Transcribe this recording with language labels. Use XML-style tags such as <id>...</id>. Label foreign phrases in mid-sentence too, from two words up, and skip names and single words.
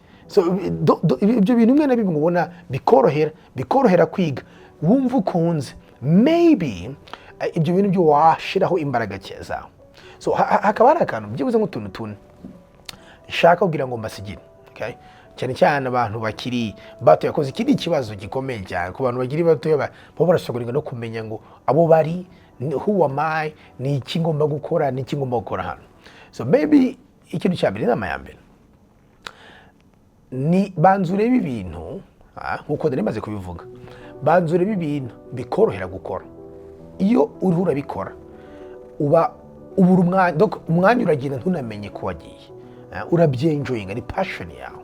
<rw>So ibyo bintu bimwe na bimwe ubona bikorohera kwiga, wumva ukunze, maybe ibyo bintu byo washiraho imbaraga zawe. So hakaba hari akantu byibuze nk'utuntu tune nshaka kugira ngo mbasigire, okay? Cyane cyane abantu bakiri bato yakoze ikindi kibazo gikomeye cyane ku bantu bagiri bato bo barashobora no kumenya ngo abo bari</rw> <en>who am I,</en> <rw>ni iki ngomba gukora, ni iki ngomba gukora hano. So maybe ikintu cya mbere inama ya mbere ni banzure ibintu nkuko ndemaze kubivuga, banzure ibintu bikorohera gukora. Iyo uriho urabikora uba ubura umwanya uragenda ntunamenye ko wagiye, urabyenjoyinga, ni passion yawe.</rw>